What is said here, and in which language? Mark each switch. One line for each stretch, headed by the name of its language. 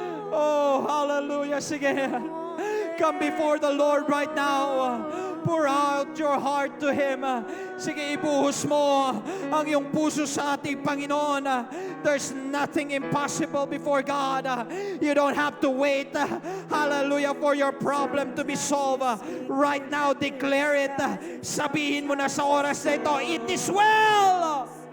English: Oh, hallelujah. Sige. Come before the Lord right now. Pour out your heart to Him.
Filipino: Sige, ibuhos mo ang iyong puso sa ating Panginoon.
English: There's nothing impossible before God. You don't have to wait, hallelujah, for your problem to be solved. Right now, declare it.
Filipino: Sabihin mo na sa oras na ito,
English: it is well.